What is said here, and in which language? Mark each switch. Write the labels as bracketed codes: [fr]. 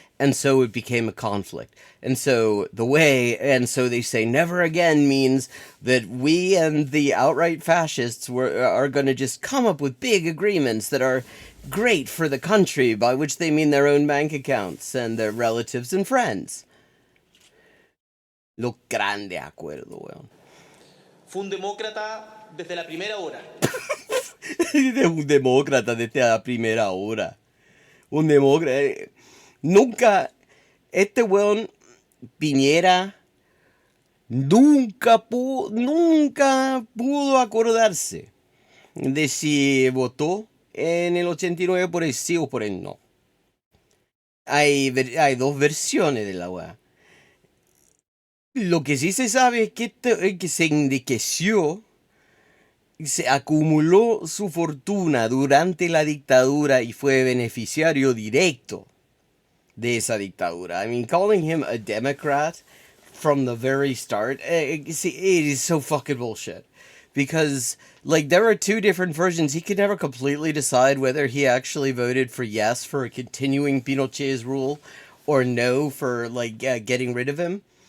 [en] And so it became a conflict. And so they say never again means that we and the outright fascists are going to just come up with big agreements that are great for the country, by which they mean their own bank accounts and their relatives and friends. [es] Lo grande acuerdo, weón. Fue un demócrata desde la primera hora. Un demócrata desde la primera hora. Un demócrata. Nunca, este weón, Piñera, nunca pudo acordarse de si votó en el 89 por el sí o por el no. Hay dos versiones de la weá. Lo que sí se sabe es que se enriqueció, se acumuló su fortuna durante la dictadura y fue beneficiario directo de esa dictadura. [en] I mean, calling him a Democrat from the very start, it is so fucking bullshit. Because, like, there are two different versions. He could never completely decide whether he actually voted for yes for continuing Pinochet's rule or no for, like, getting rid of him.